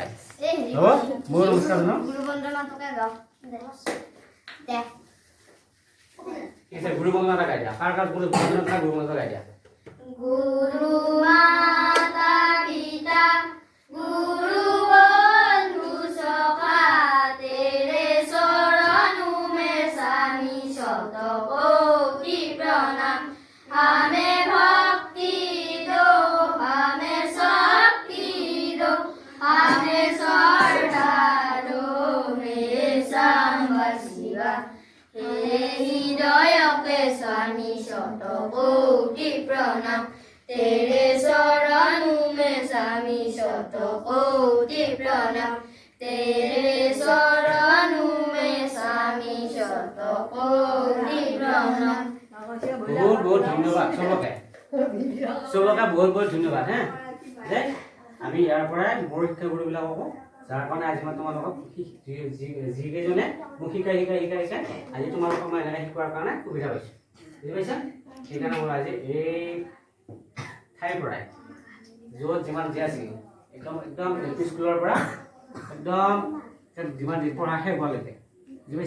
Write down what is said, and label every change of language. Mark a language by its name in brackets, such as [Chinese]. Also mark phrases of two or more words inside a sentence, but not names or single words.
[Assamese] হ'ব? মোৰ নমস্কাৰ জনাওঁ। গুৰু বন্দনা এটা গাই দিয়া। কাৰ কাৰ গুৰু বন্দনা গাই দিয়া। [Hindi] गुरु माता पिता गुरु बंधु सखा তেरे चरणों में सामी शत कोटि प्रणाम। हमें भक्ति दो, हमें शक्ति दो, हमें श्रद्धा दो, हे सांब शिवा। हे हृदय के स्वामी शत कोटि प्रणाम। तेरे चरणों में स्वामी शत कोटि प्रणाम। तेरे चरणों में स्वामी शत कोटि प्रणाम। बहुत बहुत धन्यवाद सबके। सबके बहुत बहुत धन्यवाद। [Assamese] হে যে আমি ইয়াৰ পৰাই মোৰ শিক্ষাগুৰুবিলাককো যাৰ কাৰণে আজি মই তোমালোকক যিকেইজনে মোক শিকাই আজি তোমালোকক মই এনেকৈ শিকোৱাৰ কাৰণে সুবিধা পাইছোঁ। বুজি পাইছা? সেইকাৰণে মই আজি এই ঠাইৰ পৰাই য'ত যিমান যি আছিল একদম একদম এল পি স্কুলৰ পৰা একদম যিমান পঢ়া শেষ হোৱালৈকে, বুজি পাইছা?